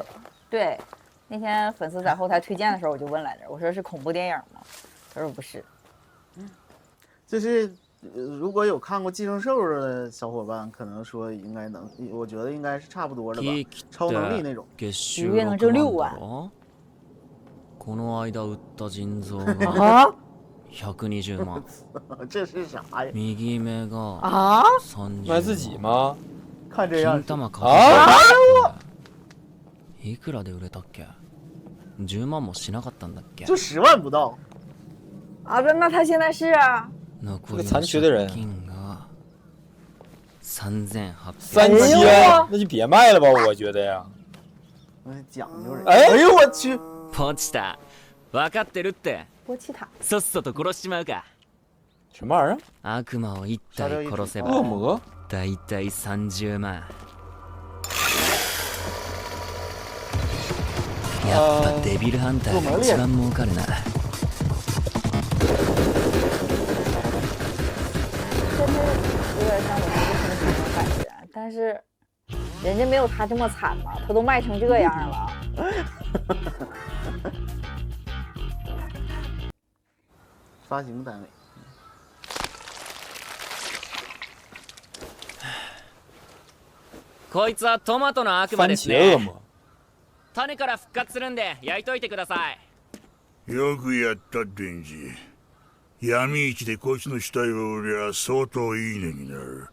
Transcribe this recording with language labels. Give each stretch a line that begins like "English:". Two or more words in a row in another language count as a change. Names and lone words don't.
Chinese: 对，那天粉丝在后台推荐的时候，我就问来着，我说是恐怖电影吗？他说不是。就是如果有看过《寄生兽》的小伙伴，可能说应该能，我觉得应该是差不多的吧，超能力那种。一个月能挣6万。
Japanese: この間売った腎臓が120 万。
Chinese: 这是啥呀？
Japanese: 右目が30万。
Chinese: 卖自己吗？看这样。
Japanese: 金玉買っていくらで売れたっけ？10万もしなかったんだっけ？
Chinese: 就10万不到。啊，那他现在是啊。这个残缺的人。 3800。那就别卖了吧，我觉得呀。讲究人。哎呦我去！
Japanese: ポチタ、分かってるって。
Chinese: 波奇塔。
Japanese: さっさと殺しちまうか。
Chinese: 什么玩意儿？
Japanese: 悪魔を1体殺せば。
Chinese: 恶魔。
Japanese: だいたい30万。やっぱデビルハンターが一番儲かるな。
Chinese: 有点像我独自升级的感觉，但是人家没有他这么惨嘛，他都卖成这样了。发行单位。
Japanese: こいつはトマトの悪魔ですね。
Chinese: 番茄恶魔。
Japanese: 種から復活するんで焼いといてください。よくやったデンジ。闇市でこいつの死体を売りゃ相当いい値になる。